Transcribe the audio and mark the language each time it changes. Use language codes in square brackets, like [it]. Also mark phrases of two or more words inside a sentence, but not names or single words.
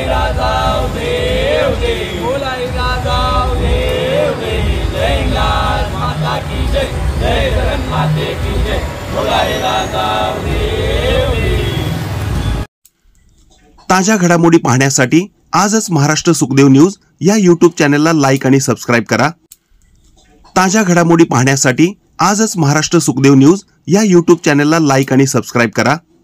[hi] राजा देव देव, बोलाई राजा देव देव, जय लाल माता की जय, जय जगन माते की जय, बोलाई राजा देव देव। [mr] ताज्या घडामोडी पाहण्यासाठी आजच महाराष्ट्र सुखदेव न्यूज या YouTube चॅनलला लाईक आणि सबस्क्राईब करा। ताज्या घडामोडी पाहण्यासाठी आजच महाराष्ट्र सुखदेव न्यूज या YouTube चॅनलला लाईक आणि सबस्क्राईब करा।